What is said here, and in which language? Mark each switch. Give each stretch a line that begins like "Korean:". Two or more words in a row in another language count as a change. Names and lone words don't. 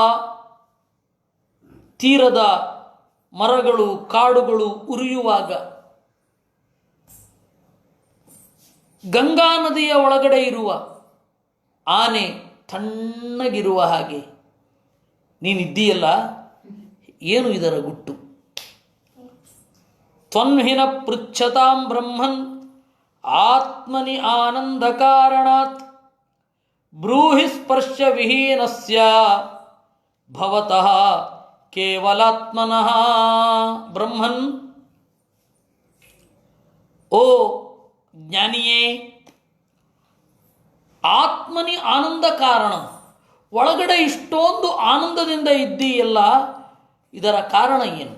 Kannada: ತೀರದ ಮರಗಳು, ಕಾಡುಗಳು ಉರಿಯುವಾಗ ಗಂಗಾ ನದಿಯ ಒಳಗಡೆ ಇರುವ ಆನೆ ತಣ್ಣಗಿರುವ ಹಾಗೆ ನೀನಿದ್ದೀಯಲ್ಲ. ಏನು ಇದರ ಗುಟ್ಟು?
Sanskrit: ತ್ವನ್ಹಿನ ಪೃಚ್ಛತಾಂ ಬ್ರಹ್ಮನ್ ಆತ್ಮನಿ ಆನಂದ ಕಾರಣಾತ್ ಬ್ರೂಹಿ ಸ್ಪರ್ಶ ವಿಹೀನಸ್ಯ ಭವತಃ ಕೇವಲಾತ್ಮನಃ.
Kannada: ಬ್ರಹ್ಮನ್, ಓ ಜ್ಞಾನಿಯೇ,
Sanskrit: ಆತ್ಮನಿ ಆನಂದ ಕಾರಣ,
Kannada: ಒಳಗಡೆ ಇಷ್ಟೊಂದು ಆನಂದದಿಂದ ಇದ್ದೀಯಲ್ಲ, ಇದರ ಕಾರಣ ಏನು?